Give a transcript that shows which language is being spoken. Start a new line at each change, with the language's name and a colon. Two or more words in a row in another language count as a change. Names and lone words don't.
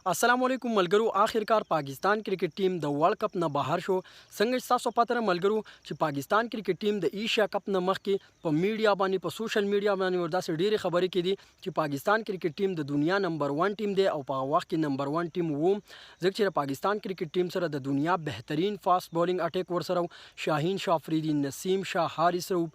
Arabic: السلام علیکم
Pashto: ملګرو. آخرکار پاکستان
English: cricket team
Pashto: د
English: world cup
Pashto: نه بهر شو. څنګه چې تاسو پته ملګرو چې پاکستان
English: cricket team
Pashto: د ایشیا کپ نه مخکې په میډیا باندې په
English: social media
Pashto: باندې ورداسې ډېرې خبرې کېدي چې پاکستان
English: cricket team
Pashto: د دنیا نمبر 1 ټیم دی او په هغه وخت کې نمبر 1 ټیم وو، ځکه چې پاکستان
English: cricket team
Pashto: سره د دنیا بهترین
English: fast bowling attack
Pashto: ورسره شاهین شاه افریدي، نسیم شاه، حارث روب.